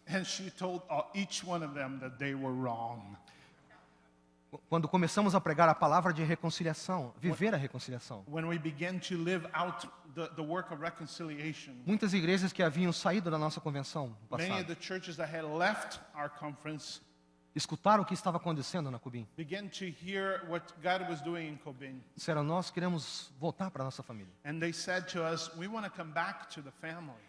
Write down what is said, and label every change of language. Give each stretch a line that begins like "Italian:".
English: And she told each one of them that they were wrong.
Portuguese: Quando começamos a pregar a palavra de reconciliação, viver a reconciliação.
English: When we began to live out the work of reconciliation,
Portuguese: Muitas igrejas que haviam saído da nossa convenção no
English: many of the churches that had left our conference
Portuguese: escutaram o que estava acontecendo na Cubim.
English: began to hear what God was doing in Cobin.
Portuguese: Disseram, nós queremos voltar para a nossa família.
English: And they said to us, we want to come back to the family.